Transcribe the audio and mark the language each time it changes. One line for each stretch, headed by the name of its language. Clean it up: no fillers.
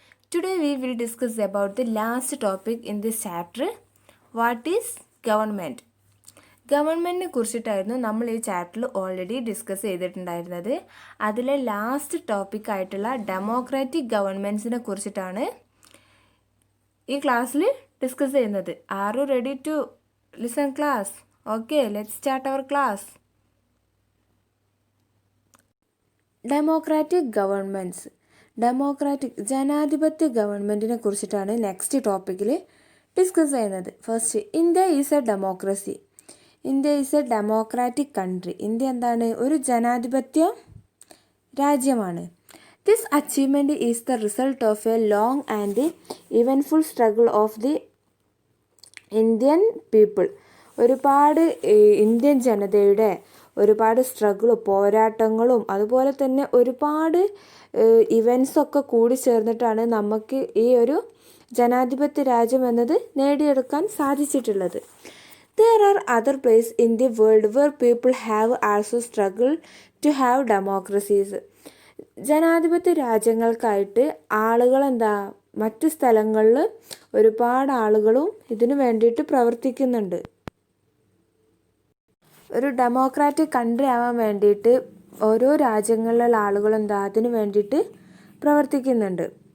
English: Today we will discuss about the last topic in this chapter. What is government?
Malayalam: ഗവൺമെൻറ്റിനെ കുറിച്ചിട്ടായിരുന്നു നമ്മൾ ഈ ചാപ്റ്ററിൽ already discuss ചെയ്തിട്ടുണ്ടായിരുന്നത്. അതിലെ ലാസ്റ്റ് ടോപ്പിക്കായിട്ടുള്ള ഡെമോക്രാറ്റിക് ഗവൺമെൻറ്റ്സിനെ കുറിച്ചിട്ടാണ് ഈ ക്ലാസ്സിൽ ഡിസ്കസ് ചെയ്യുന്നത്.
English: Are you ready to listen class? Okay, let's start our class.
Malayalam: Democratic governments, ജനാധിപത്യ ഗവൺമെൻറ്റിനെ കുറിച്ചിട്ടാണ് നെക്സ്റ്റ് ടോപ്പിക്കിൽ ഡിസ്കസ് ചെയ്യുന്നത്.
English: First, India is a democracy. India is a democratic country.
Malayalam: India എന്താണ്? ഒരു ജനാധിപത്യ രാജ്യമാണ്.
English: This achievement is the result of a long and eventful struggle of the Indian people.
Malayalam: ഒരുപാട് ഇന്ത്യൻ ജനതയുടെ ഒരുപാട് സ്ട്രഗിളും പോരാട്ടങ്ങളും അതുപോലെ തന്നെ ഒരുപാട് ഇവൻറ്റ്സൊക്കെ കൂടി ചേർന്നിട്ടാണ് നമുക്ക് ഈ ഒരു ജനാധിപത്യ രാജ്യം എന്നത് നേടിയെടുക്കാൻ സാധിച്ചിട്ടുള്ളത്.
English: There are other places in the world where people have also struggled to have democracies.
Malayalam: ജനാധിപത്യ രാജ്യങ്ങൾക്കായിട്ട് ആളുകൾ മറ്റ് സ്ഥലങ്ങളിൽ ഒരുപാട് ആളുകളും ഇതിനു വേണ്ടിയിട്ട് പ്രവർത്തിക്കുന്നുണ്ട്. ഒരു ഡെമോക്രാറ്റിക് കൺട്രി ആവാൻ വേണ്ടിയിട്ട് ഓരോ രാജ്യങ്ങളിലുള്ള ആളുകൾ അതിനു വേണ്ടിയിട്ട് പ്രവർത്തിക്കുന്നുണ്ട്.